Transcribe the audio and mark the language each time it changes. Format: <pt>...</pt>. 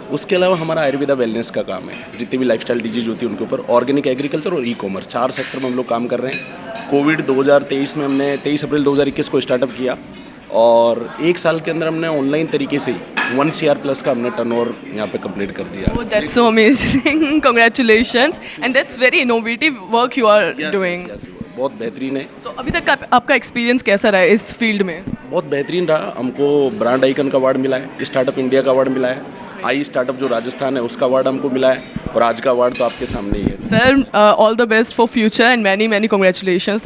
<hi>उसके अलावा हमारा आयुर्वेदा वेलनेस का काम है, जितनी भी लाइफस्टाइल डिजीज होती है उनके ऊपर. ऑर्गेनिक एग्रीकल्चर और ई-कॉमर्स 4 सेक्टर में हम लोग काम कर रहे हैं. कोविड 2023 में हमने 23 अप्रैल 2021 को स्टार्टअप किया और 1 साल के अंदर हमने ऑनलाइन तरीके से 1 CR प्लस का हमने टर्नओवर यहाँ पे कंप्लीट कर दिया.</hi> <en>Oh, that's so amazing. Congratulations. And that's very innovative work you are doing.</en> <hi>बहुत बेहतरीन है. तो अभी तक आपका एक्सपीरियंस कैसा रहा है इस फील्ड में? बहुत बेहतरीन रहा. हमको ब्रांड आइकन का अवार्ड मिला है, स्टार्टअप इंडिया का अवार्ड मिला है, आई स्टार्टअप जो राजस्थान है उसका अवार्ड हमको मिला है और आज का अवार्ड तो आपके सामने ही है.</hi> <en>Sir, all the best for future and many congratulations.</en>